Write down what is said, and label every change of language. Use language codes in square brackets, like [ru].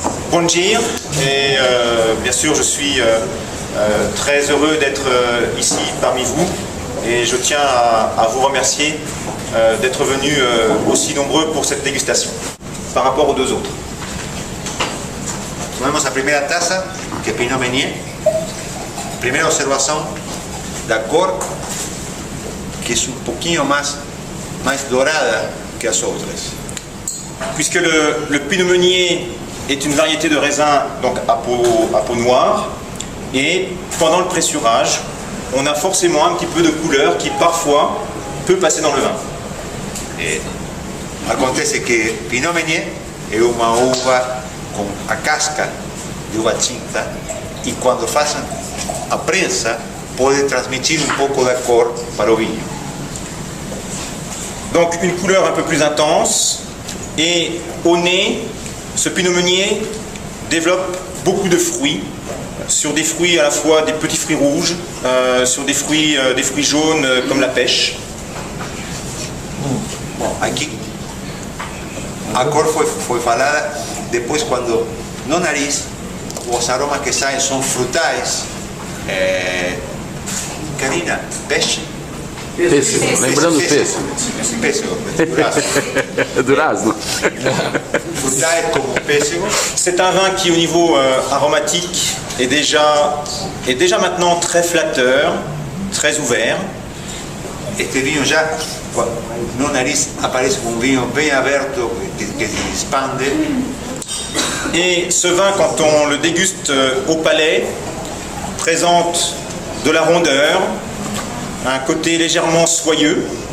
[fr] Bonjour, et bien sûr je suis très heureux d'être ici parmi vous et je tiens à vous remercier d'être venus aussi nombreux pour cette dégustation par rapport aux deux autres. [pt] Tomemos a primeira taça, que é Pinot Meunier. Primeira observação da cor, que é pouquinho mais dourada que as outras. [fr] Puisque le Pinot Meunier est une variété de raisin donc à peau noire, et pendant le pressurage, on a forcément un petit peu de couleur qui parfois peut passer dans le vin. [pt] E acontece que Pinot Meunier é uma uva com a casca de uva tinta e quando fazem a prensa pode transmitir um pouco da cor para o vinho. [fr] Donc une couleur un peu plus intense, et au nez, ce Pinot Meunier développe beaucoup de fruits, sur des fruits à la fois des petits fruits rouges, sur des fruits jaunes comme la pêche. [pt] Bom, aqui a cor foi falada depois quando no nariz os aromas que saem são frutais. Karina, peixe? Pêssego, lembrando pêssego. Pêssego, durazno. [es] Durazno. [pt] Frutais como pêssego. [fr] C'est un vin qui au niveau aromatique est déjà maintenant très flatteur, très ouvert. [pt] Este vinho já no nariz aparece um vinho bem aberto que se expande. [fr] Et ce vin, quand on le déguste au palais, présente de la rondeur, un côté légèrement soyeux.